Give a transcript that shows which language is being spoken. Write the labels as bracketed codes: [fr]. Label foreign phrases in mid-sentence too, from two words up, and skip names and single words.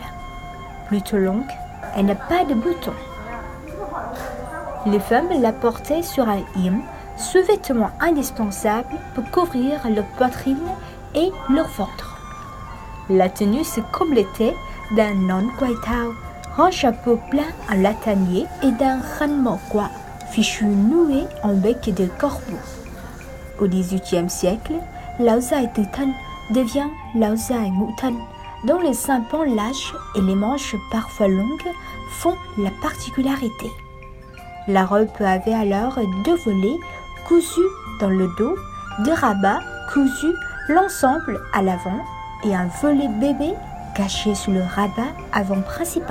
[fr] Plutôt longue, elle n'a pas de boutons. Les femmes la portaient sur un yếm, sous-vêtement indispensable pour couvrir leur poitrine et leur ventre. La tenue se complétait d'un [vi] non quai thao, [fr] un chapeau plein en latanier et d'un [vi] khăn mỏ quạ, [fr] fichu noué en bec de corbeau. Au XVIIIe siècle, [vi] Laosaï Tứ Thân [fr] devient [vi] Laosaï Ngũ Thân, [fr] dont les 5 pans lâches et les manches parfois longues font la particularité. La robe avait alors 2 volets cousus dans le dos, 2 rabats cousus l'ensemble à l'avant et un volet bébé caché sous le rabat avant principal.